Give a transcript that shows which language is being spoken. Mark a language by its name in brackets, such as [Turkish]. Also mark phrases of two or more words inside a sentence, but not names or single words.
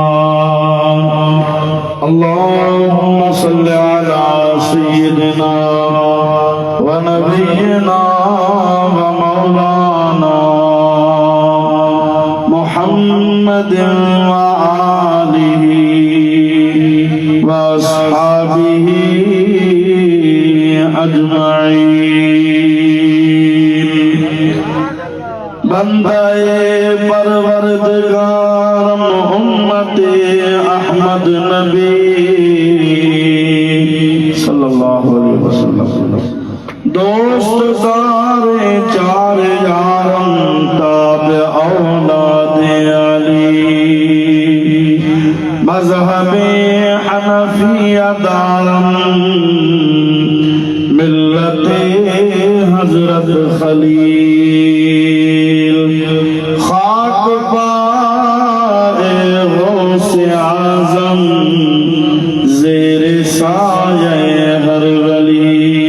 [Arabic] اللهم صل على سيدنا ونبينا ومولانا محمد وآله وأصحابه أجمعين. [Persian] بندهٔ پروردگار امت احمد نبی [Arabic] صلى الله عليه وسلم [Persian] دوست سارے چار یارم تابع اولاد علی مذهب حنفیه دارم ملت حضرت خلیل خاک پای غوث اعظم زیر سایه هر ولی.